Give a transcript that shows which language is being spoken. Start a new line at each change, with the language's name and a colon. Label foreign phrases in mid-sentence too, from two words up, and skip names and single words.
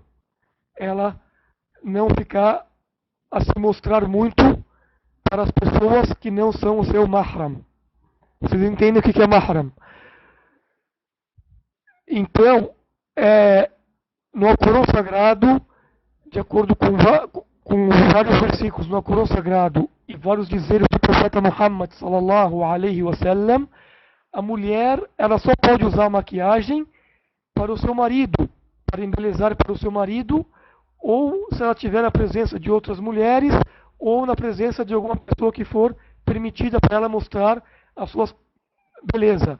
Portuguese: Ela não ficar a se mostrar muito para as pessoas que não são o seu mahram. Vocês entendem o que é mahram? Então, no Alcorão Sagrado, de acordo com vários versículos no Alcorão Sagrado e vários dizeres do profeta Muhammad
Arabic: صلى الله عليه وسلم,
Portuguese: a mulher ela só pode usar maquiagem para o seu marido, para embelezar para o seu marido, ou se ela tiver na presença de outras mulheres, ou na presença de alguma pessoa que for permitida para ela mostrar a sua beleza.